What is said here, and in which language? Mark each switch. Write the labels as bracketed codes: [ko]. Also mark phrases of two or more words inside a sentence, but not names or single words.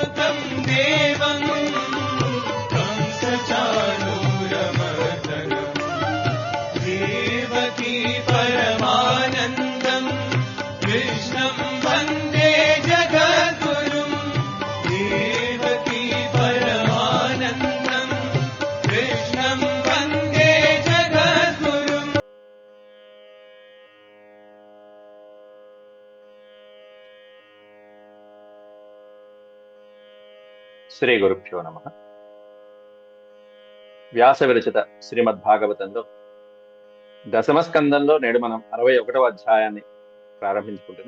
[sa] देवं कंसचाणूरमर्दनम् देवकी परमानन्दं कृष्णं वन्दे जगद्गुरुं देवकी परमानन्दं कृष्णं वन्दे जगद्गुरुम्. శ్రీ గురుభ్యో నమః. [te] వ్యాస విరచిత శ్రీమద్భాగవతంలో దశమ స్కందంలో నేడు మనం 61వ అధ్యాయాన్ని ప్రారంభించుకుంటున్నాం.